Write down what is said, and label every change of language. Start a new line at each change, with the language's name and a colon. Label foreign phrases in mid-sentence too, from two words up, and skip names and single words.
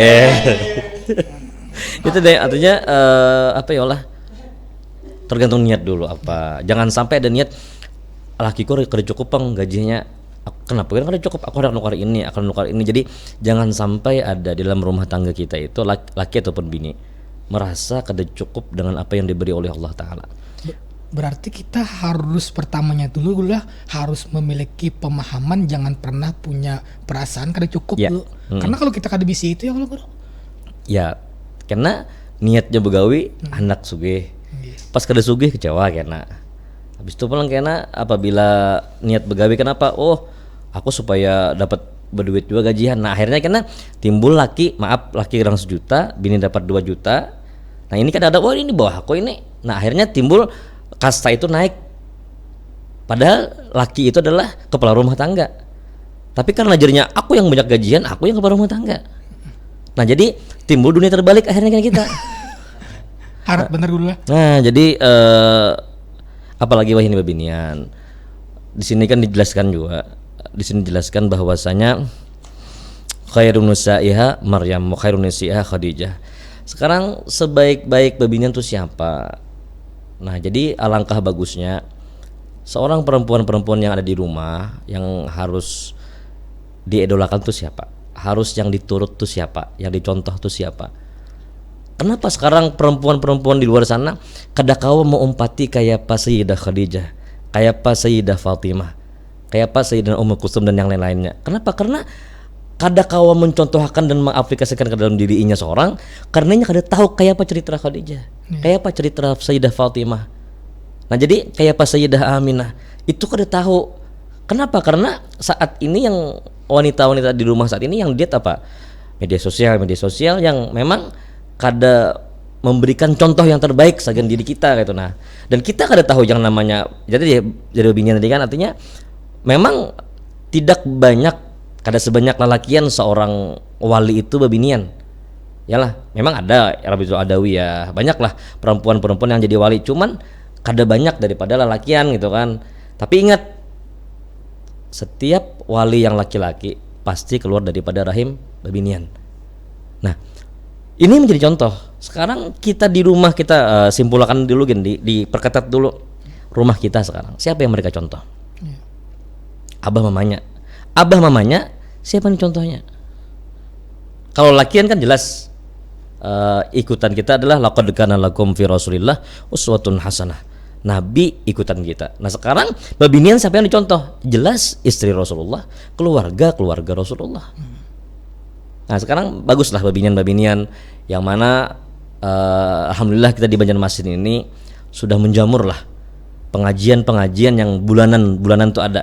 Indonesian: Itu deh artinya apa
Arabic: يا الله
Indonesian: tergantung niat dulu apa. Jangan sampai ada niat lakiku kada cukup gajinya Kenapa? Kan ada cukup, aku ada nukar ini, akan nukar ini. Jadi jangan sampai ada di dalam rumah tangga kita itu laki ataupun bini merasa kada cukup dengan apa yang diberi oleh
Arabic: الله تعالى.
Indonesian: Berarti kita harus pertamanya dulu lah harus memiliki pemahaman, jangan pernah punya perasaan kada cukup Ya. dulu. Karena kalau kita kada bisa itu ya kalau Ya,
Banjar: karena niatnya begawi anak sugih. Pas kada sugih kecewa kena. Habis itu pulang kena apabila niat begawi kenapa?
Indonesian: Oh, aku supaya dapat berduit juga gajian. Nah, akhirnya kena timbul laki kurang 1 juta, bini dapat 2 juta. Nah, ini kan ada oh ini bawah aku ini. Nah, akhirnya timbul kasta itu naik. Padahal laki itu adalah kepala rumah tangga. Tapi karena jadinya aku yang banyak gajian, aku yang kepala rumah tangga. Nah, jadi timbul dunia terbalik akhirnya kan kita. harap bener dulu lah. Nah, jadi apalagi wahini babinian. Di sini kan dijelaskan juga. Di sini dijelaskan bahwasanya
Arabic: خير نسائها مريم وخير نسائها خديجة.
Indonesian: Sekarang sebaik-baik babinian itu siapa? Nah, jadi alangkah bagusnya seorang perempuan-perempuan yang ada di rumah yang harus diidolakan itu siapa? Harus yang diturut itu siapa? Yang dicontoh itu siapa? Kenapa sekarang perempuan-perempuan di luar sana
Banjar: kada kawa mau umpati
Indonesian: kayak pas Sayyidah Khadijah, kayak pas Sayyidah Fatimah, kayak pas Sayyidah Ummu Kulsum dan yang lain-lainnya? Kenapa? Karena
Banjar: kada kawa
Indonesian: mencontohkan dan mengaplikasikan ke dalam dirinya seorang, karenanya kada tahu kayak apa cerita Khadijah, kayak apa cerita Sayyidah Fatimah. Nah, jadi kayak pas Sayyidah Aminah itu kada tahu. Kenapa? Karena saat ini yang wanita-wanita di rumah saat ini yang diet apa? Media sosial yang memang kada memberikan contoh yang terbaik sebagian diri kita gitu. Nah, dan kita kada tahu yang namanya jadi binian tadi kan artinya memang tidak banyak kada sebanyak lelakian seorang wali itu babinian. Yalah, memang ada Rabiul Adawi ya, banyaklah perempuan-perempuan yang jadi wali, cuman kada banyak daripada lelakian gitu kan. Tapi ingat, setiap wali yang laki-laki pasti keluar daripada rahim babinian. Nah, ini menjadi contoh. Sekarang kita di rumah kita simpulkan dulu gini, diperketat dulu rumah kita sekarang. Siapa yang mereka contoh? Abah mamanya siapa nih contohnya? Kalau lakian kan jelas ikutan kita adalah
Arabic: لقد كان لكم في رسول الله أسوة حسنة.
Indonesian: Nabi ikutan kita. Nah, sekarang babinian siapa yang dicontoh? Jelas istri Rasulullah, keluarga Rasulullah. Nah, sekarang baguslah babinian yang mana alhamdulillah kita di Banjarmasin ini sudah menjamur lah pengajian yang bulanan itu ada.